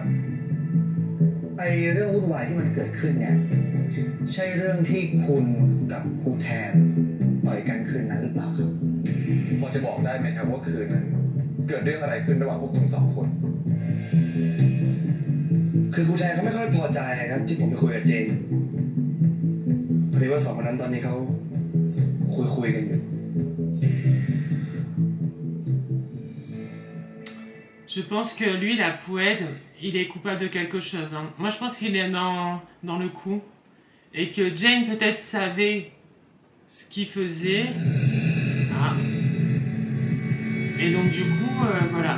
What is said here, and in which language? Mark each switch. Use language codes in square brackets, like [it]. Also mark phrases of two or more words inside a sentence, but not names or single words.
[th] ไอเรื่องวุ่นวายที่มันเกิดขึ้นเนี่ยใช่เรื่องที่คุณกับครูแทนต่อยกันคืนนั้นหรือเปล่าครับ พอจะบอกได้ไหมครับว่าคืนนั้นเกิดเรื่องอะไรขึ้นระหว่างพวกคุณสองคน คือครูแทนเขาไม่ค่อยพอใจครับที่ผมไปคุยกับเจนพอดีว่าสองคนนั้นตอนนี้เขาคุยกันอยู่ [fr] Je pense que lui, la poète, il est coupable de quelque chose. Hein. Moi, je pense qu'il est dans le coup. Et que Jane, peut-être, savait ce qu'il faisait. Ah. Et donc, du coup, voilà.